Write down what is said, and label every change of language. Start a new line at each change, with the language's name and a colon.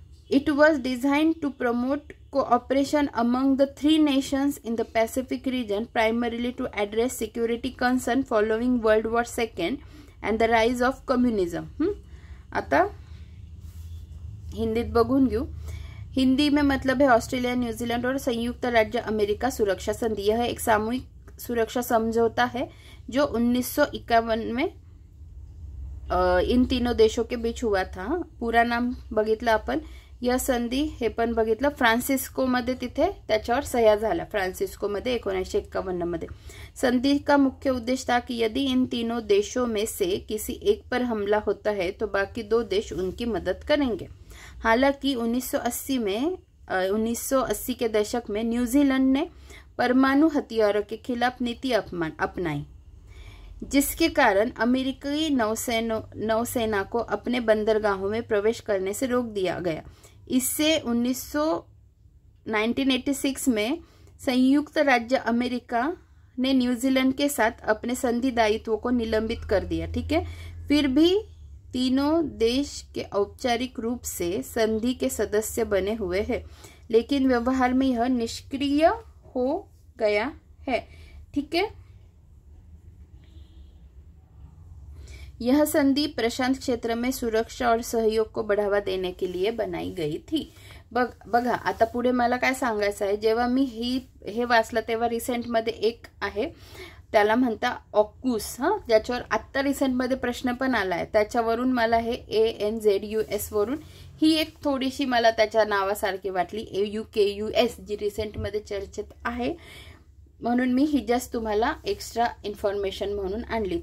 English: It was designed to promote cooperation among the three nations in the Pacific region, primarily to address security concerns following World War II and the rise of communism.
Marathi: आता हिंदीत बघून घेऊ.
Hindi: हिंदी में मतलब है Australia, New Zealand और संयुक्त राज्य अमेरिका सुरक्षा संधि. यह एक सामूहिक सुरक्षा समझौता है जो 1951 में इन तीनों देशों के बीच हुआ था.
Marathi: पूरा नाम बघितलं आपण. या संधी हे पण बघितलं. फ्रान्सिस्को मध्ये तिथे त्याच्यावर सह्या झाल्या, फ्रान्सिस्को मध्ये 1951 मध्ये.
Hindi: संधि का मुख्य उद्देश्य था कि यदि इन तीनों देशों में से किसी एक पर हमला होता है तो बाकी 2 देश उनकी मदद करेंगे. हालांकि 1980 के दशक में न्यूजीलैंड ने परमाणु हथियारों के खिलाफ नीति अपनाई, जिसके कारण अमेरिकी नौसेना को अपने बंदरगाहों में प्रवेश करने से रोक दिया गया. इससे 1986 में संयुक्त राज्य अमेरिका ने न्यूजीलैंड के साथ अपने संधि दायित्वों को निलंबित कर दिया. ठीक है, फिर भी तीनों देश के औपचारिक रूप से संधि के सदस्य बने हुए हैं, लेकिन व्यवहार में यह निष्क्रिय हो गया है. ठीक है, यह संधि प्रशांत क्षेत्र में सुरक्षा और सहयोग को बढ़ावा देने के लिए बनाई गई थी.
Marathi: बघा आता पुढे मला काय सांगायचं आहे, जेव्हा मी हे वाचलं तेव्हा रिसेंट मध्ये एक आहे, त्याला म्हणता ऑक्यूस, ज्याच्यावर आत्ता रिसेंट मध्ये प्रश्न पण आलाय, त्याच्यावरून मला हे ANZUS वरून ही एक थोडीशी मला त्याच्या नावासारखी वाटली, AUKUS, जी रिसेंट मध्ये चर्चेत आहे, म्हणून मी ही जस्ट तुम्हाला एक्स्ट्रा इन्फॉर्मेशन म्हणून आणली.